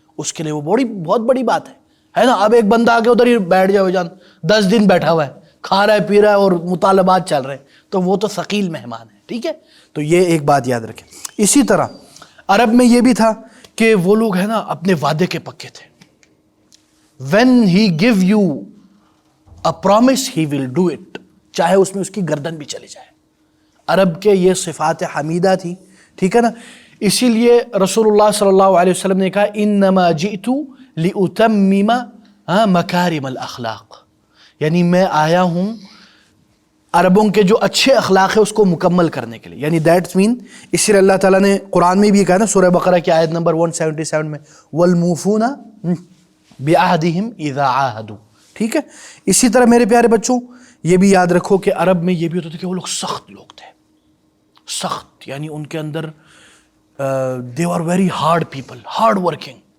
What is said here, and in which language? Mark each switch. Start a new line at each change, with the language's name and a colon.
Urdu: اس کے لیے وہ بہت بڑی بات ہے نا. اب ایک بندہ آ کے ادھر ہی بیٹھ جائے جان، 10 دن بیٹھا ہوا ہے، کھا رہا ہے، پی رہا ہے، اور مطالبات چل رہے ہیں، تو وہ تو ثقیل مہمان ہے. ٹھیک ہے، تو یہ ایک بات یاد رکھیں. اسی طرح عرب میں یہ بھی تھا کہ وہ لوگ ہے نا اپنے وعدے کے پکے تھے.
English: when he give you a promise he will do it،
Urdu: چاہے اس میں اس کی گردن بھی چلی جائے. عرب کے یہ صفات حمیدہ تھی. ٹھیک ہے نا، اسی لیے رسول اللہ صلی اللہ علیہ وسلم نے کہا
Arabic: انما جئت لاتمم مکارم الاخلاق،
Urdu: یعنی میں آیا ہوں عربوں کے جو اچھے اخلاق ہے اس کو مکمل کرنے کے لیے. یعنی
English: that's mean,
Urdu: اسی لیے اللہ تعالیٰ نے قرآن میں بھی کہا نا، سورہ بقرہ کی آیت نمبر 177 میں
Arabic: والموفون بعہدہم اذا عاہدوا.
Urdu: ٹھیک ہے، اسی طرح میرے پیارے بچوں یہ بھی یاد رکھو کہ عرب میں یہ بھی ہوتا تھا کہ وہ لوگ سخت لوگ تھے. سخت یعنی ان کے اندر
English: they were very hard people, hard working.